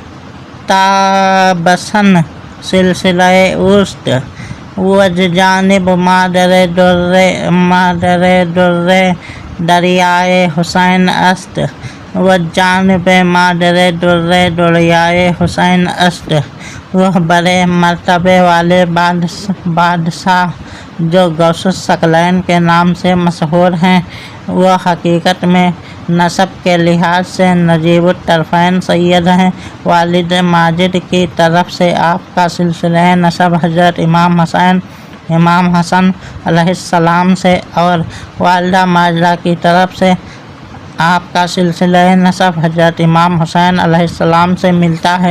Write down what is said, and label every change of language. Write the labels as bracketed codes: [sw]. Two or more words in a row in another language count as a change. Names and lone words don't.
[fa] تابسن سلسلہ اوست، وز جانب مادر در دریائے حسین است، وز جانب مادر در دریائے حسین است۔ [ur] وہ بڑے مرتبے والے بادشاہ جو غوث الثقلین کے نام سے مشہور ہیں، وہ حقیقت میں نسب کے لحاظ سے نجیب الطرفین سید ہیں۔ والد ماجد کی طرف سے آپ کا سلسلہ نسب حضرت امام حسن علیہ السلام سے اور والدہ ماجدہ کی طرف سے آپ کا سلسلہ نسب حضرت امام حسین علیہ السلام سے ملتا ہے۔